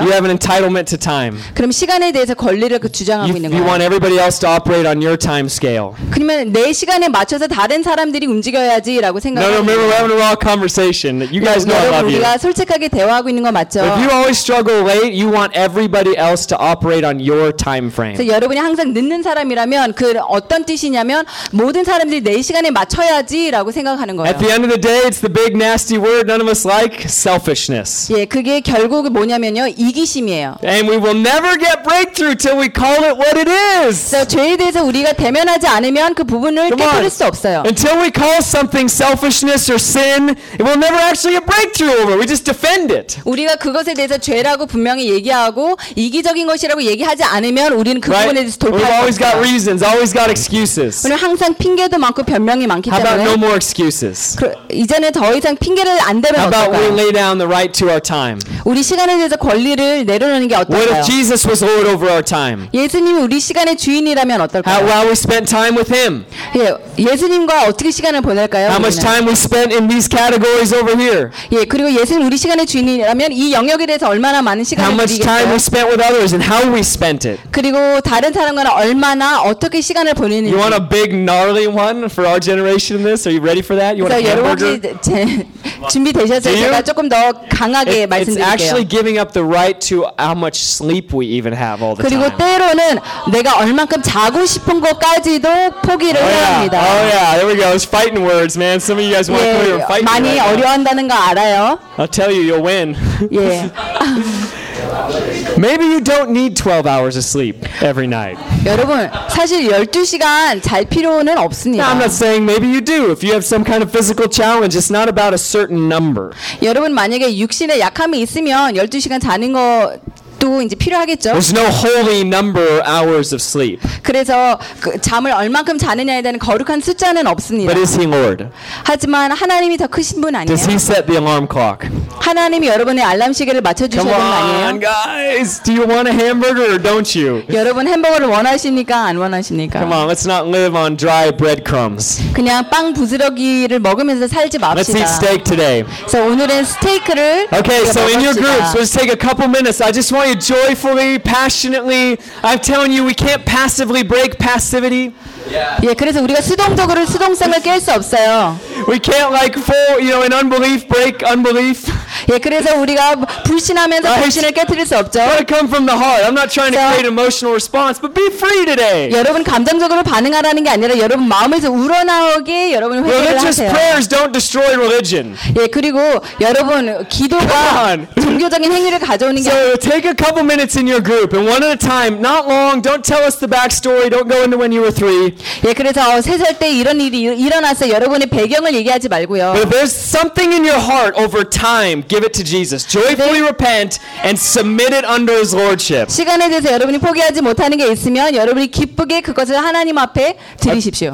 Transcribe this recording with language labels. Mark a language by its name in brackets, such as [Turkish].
[English] You have an entitlement to time. [Korean] 그럼 시간에 대해서 권리를 주장하고 있는 거예요. [English] You want everybody else to operate on your time scale. [Korean] 그러면 내 시간에 맞춰서 다른 사람들이 움직여야지라고 생각. [English] No, remember we're having a raw conversation. You guys know I love you. [Korean] 우리가 솔직하게 대화하고 있는 거 맞죠? [English] If you always struggle late, you want everybody else to operate on your time frame. [Korean] 그래서 여러분이 항상 늦는 사람이라면 그 어떤 뜻이냐면 모든 사람들이 내 시간에 맞춰야지라고 생각하는 거예요. [English] At the end of the day, it's the big nasty word none of us like, selfishness. [Korean] 예, 그게 결국 뭐냐면요, 이기심이에요. [English] And we will never get breakthrough till we call it what it is. [Korean] 죄에 대해서 우리가 대면하지 않으면 그 부분을 깨뜨릴 수 없어요. [English] Until we call something selfishness or sin, it will never actually get breakthrough over. We just defend it. [Korean] 우리가 그것에 대해서 죄라고 분명히 얘기하고 이기적인 것이라고 얘기하지 않으면 우리는 그 부분에 대해서 돌파할 수 없어요. [English] We've always got reasons, always got excuses. [Korean] 우리는 항상 핑계도 많고 변명이 많기 때문에. [English] How about no more excuses? [Korean] 이제는 더 이상 핑계를 안 대면 어떨까요? [English] How about we lay down the right to our time? [Korean] 우리 시간에 대해서 권리를 내려놓는 게 어떨까요? [English] What if Jesus was Lord over our time? [Korean] 예수님이 우리 시간의 주인이라면 어떨까요? [English] How well we spent time with Him? [Korean] 예, 예수님과 어떻게 시간을 보낼까요? [English] How much time we spent in these categories over here? [Korean] 예, 그리고 예수님 우리 시간의 주인이라면 이 영역에 대해서 얼마나 많은 시간을 [English] How much [Korean] 드리겠어요? [English] Time we spent with others and how we spent it? [Korean] 그리고 다른 사람과 얼마나 어떻게 시간을 보내는지. [English] You want a big gnarly one for our generation? This? Are you ready for that? You want a hamburger? [Korean] 준비 되셨어요? 제가 조금 더 강하게 말씀드릴게요. [English] It's actually giving up the right to how much sleep we even have all the [Korean] 그리고 [English] time. [Korean] 그리고 때로는 내가 얼만큼 자고 싶은 것까지도 포기를 해야 합니다. [English] Oh yeah, there we go. It's fighting words, man. Some of you guys want to come here and fight me right now. [Korean] 많이 어려워한다는 거 알아요. [English] I'll tell you, you'll win. Yeah. Maybe you don't need 12 hours of sleep every night. [Korean] 여러분, 사실 12시간 잘 필요는 없습니다. [English] I'm not saying maybe you do. If you have some kind of physical challenge, it's not about a certain number. [Korean] 여러분, 만약에 육신의 약함이 있으면 12시간 자는 거 이제 필요하겠죠. [English] There's no holy number of hours of sleep. [Korean] 그래서 그 잠을 얼만큼 자느냐에 대한 거룩한 숫자는 없습니다. [English] But is he Lord? [Korean] 하지만 하나님이 더 크신 분 아니에요? [English] Does he set the alarm clock? [Korean] 하나님이 여러분의 알람 시계를 맞춰 주시는 분 아니에요? [English] Come on, guys. Do you want a hamburger or don't you? [Korean] 여러분 햄버거를 원하십니까 안 원하십니까? [English] Come on, let's not live on dry breadcrumbs. [Korean] 그냥 빵 부스러기를 먹으면서 살지 맙시다. [English] Let's eat steak today. [Korean] 그래서 오늘은 스테이크를 [English] Okay, so [Korean] 먹읍시다. [English] In your groups, let's take a couple minutes. I just want you joyfully, passionately. I'm telling you, we can't passively break passivity. [Korean] Yeah. 예, 그래서 우리가 수동적으로 수동성을 깰 수 없어요. [English] We can't like fall, you know, in unbelief, break unbelief. [Korean] 예, 그래서 우리가 불신하면서 불신을 깨뜨릴 수 없죠. [English] Gotta come from the heart. I'm not trying to create emotional response, but be free today. [Korean] 여러분 감정적으로 반응하라는 게 아니라 여러분 마음에서 우러나오게 여러분 회개를 하세요. [English] Religious prayers don't destroy religion. [Korean] 예, 그리고 여러분 기도가 종교적인 행위를 가져오는 게 아니라 [English] So take a couple minutes in your group and one at a time, not long. Don't tell us the backstory. Don't go into when you were three. [Korean] 예, 그래서 세 살 때 이런 일이 일어났어요. 여러분의 배경을 얘기하지 말고요. [English] But there's something in your heart over time. Give it to Jesus. Joyfully repent and submit it under His lordship. [Korean] 시간에 대해서 여러분이 포기하지 못하는 게 있으면 여러분이 기쁘게 그것을 하나님 앞에 드리십시오.